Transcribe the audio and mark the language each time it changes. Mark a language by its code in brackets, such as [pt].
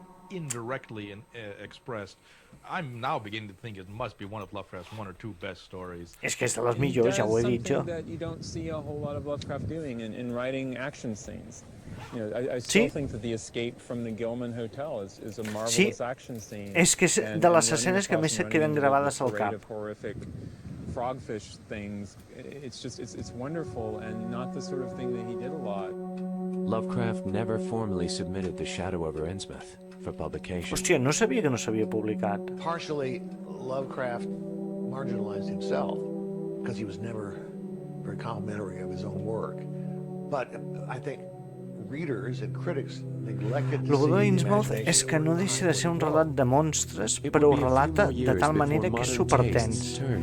[en] indirectly expressed. I'm now beginning to think it must be one of Lovecraft's one or two best stories. [ca] És que és de les millors, ja ho he dit jo. [en] That you don't see a whole lot of Lovecraft doing in writing action scenes. You know, I still think that the escape from the Gilman Hotel is a marvelous action scene. [ca] És que és de les escenes que més se queden gravades al cap. [en] Frogfish things. It's wonderful and not the sort of thing that he did a lot. Lovecraft never formally submitted The Shadow over Innsmouth for publication. [ca] Hòstia, no sabia que no s'havia publicat. [en] Partially, Lovecraft marginalized himself because he was never very complimentary of his own work. But I think readers and critics neglected to see the imagination. [ca] És que no deixa de ser un relat de monstres, però ho relata de tal manera que és supertens.